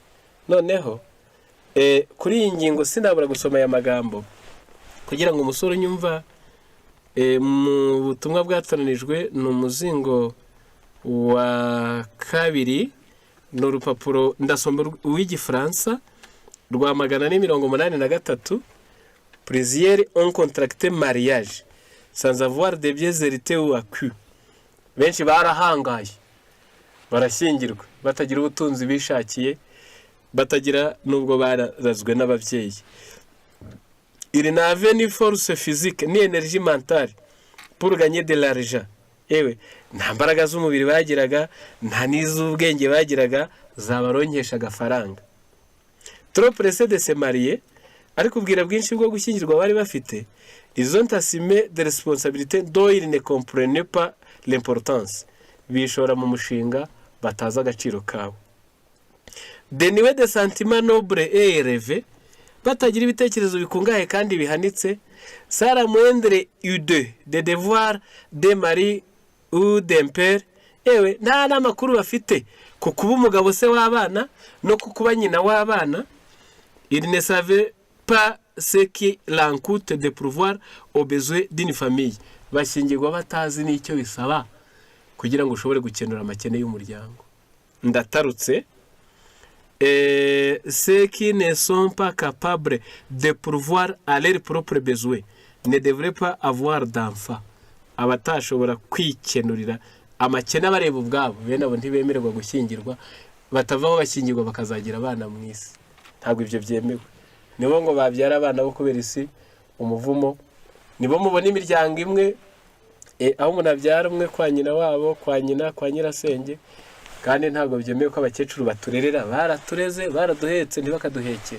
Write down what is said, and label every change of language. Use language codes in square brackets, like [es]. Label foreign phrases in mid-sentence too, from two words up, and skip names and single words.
[rw] Noneho kuri iyi ngingo sinabura gusoma aya magambo kugira ngo umusore unyumva mu butumwa bwatoranijwe ni umuzingo wa kabiri, ni urupapuro ndasoma w'igifaransa rwa 483. [fr] Plusieurs ont contracté mariage sans avoir de biens hérités ou acquis. [rw] Benshi barahangaye barashyingirwa batagira ubutunzi bishakiye, batagira nubwo barazwe n'ababyeyi. [fr] Il n'avait ni force physique ni énergie mentale pour gagner de l'argent. [rw] Ewe nta mbaraga z'umubiri bagiraga, nta n'iz'ubwenge bagiraga zabaronkesha agafaranga. [fr] Trop pressé de se marier, [rw] ariko ubwira bwinshi bwo gushyingirwa bari bafite, [fr] ils ont assumé des responsabilités dont ils ne comprenaient pas l'importance. [rw] Bishora mu mushinga bataza agaciro kawo. [fr] Dénués de sentiments nobles et élevés, [rw] batagira ibitekerezo bikungahaye kandi bihanitse, [fr] sans la moindre idée de devoir de mari ou d'un père. [rw] Ewe nta n'amakuru bafite ku kuba umugabo se w'abana no ku kuba nyina w'abana. [fr] Ils ne savaient pas ce qui l'encoute de pourvoir aux besoins d'une famille. [rw] Bashyingirwa batazi n'icyo bisaba kugira ngo ushobore gukenura amakene y'umuryango. Ndatarutse. [fr] Ceux qui ne sont pas capables de pourvoir à leurs propres besoins ne devraient pas avoir d'enfants. [rw] Abatashobora kwikenurira amakene abareba ubwabo, bene abo ntibemererwa gushyingirwa, batavaho bashyingirwa bakazagira abana mu isi. Ntabwo ibyo byemewe. Nibo ngo babyara abana bo kubera isi umuvumo. Nibo mubona imiryango imwe aho umuntu abyara umwe kwa nyina wabo, kwa nyina, kwa nyirasenge, kandi ntabwo byemewe ko abakecuru baturerera, baratureze, baraduhetse ntibakaduhekere.